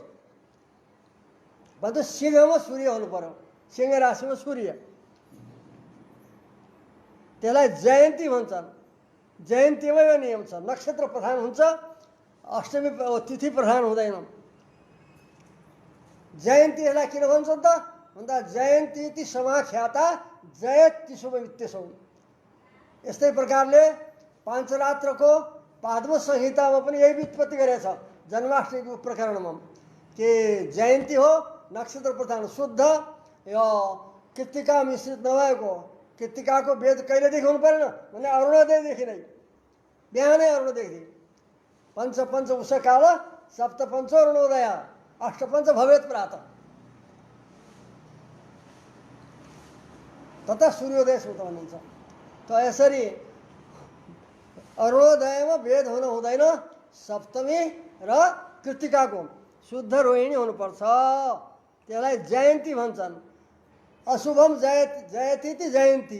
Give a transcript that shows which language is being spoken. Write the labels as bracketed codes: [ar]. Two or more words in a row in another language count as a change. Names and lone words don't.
[ne] भन्दा सिंहमा सूर्य हुनु पर्यो, सिंह राशिमा सूर्य, त्यसलाई जयन्ती भन्छन्। जयन्तीमै यो नियम छ, नक्षत्र प्रधान हुन्छ, अष्टमी तिथि प्रधान हुँदैन। जयन्तीलाई किन भन्छन् त भन्दा [sa] जयन्ती इति समाख्याता जयति शुभमित्यसौ। [ne] यस्तै प्रकारले पाञ्चरात्रको पाद्म संहितामा पनि यही व्युत्पत्ति गरेछ जन्माष्टमीको प्रकरणमा, कि जयन्ती हो नक्षत्र प्रधान शुद्ध, यो कृत्तिका मिश्रित नभएको। कृत्तिकाको भेद कहिलेदेखि हुनु परेन भने अरुणोदयदेखि नै, बिहानै अरुणोदयदेखि। [sa] पञ्च उषकाल सप्त पञ्च अरुणोदय अष्टपञ्च भवेत् प्रातः, तथा सूर्योदय सुत भनिन्छ। [ne] त यसरी अरुणोदयमा भेद हुन हुँदैन। सप्तमी र कृत्तिकाको शुद्ध रोहिणी हुनुपर्छ, त्यसलाई जयन्ती भन्छन्। [sa] अशुभम जयति जयन्ती।